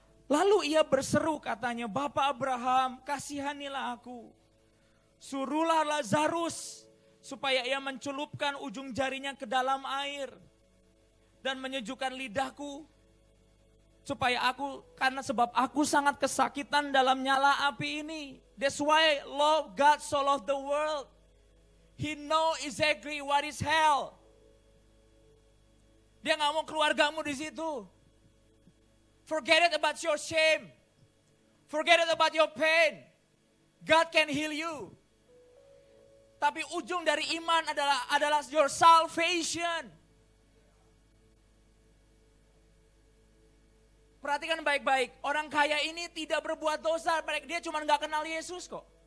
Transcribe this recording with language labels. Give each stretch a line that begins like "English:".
Indonesian: Lalu ia berseru katanya, Bapak Abraham, kasihanilah aku. Suruhlah Lazarus supaya ia mencelupkan ujung jarinya ke dalam air dan menyejukkan lidahku. Supaya karena sebab aku sangat kesakitan dalam nyala api ini.
English: That's why God so loved the world. He know exactly what is hell.
Indonesian: Dia gak mau keluargamu di situ.
English: Forget it about your shame. Forget it about your pain. God can heal you.
Indonesian: Tapi ujung dari iman adalah
English: your salvation.
Indonesian: Perhatikan baik-baik, orang kaya ini tidak berbuat dosa, dia cuma gak kenal Yesus kok.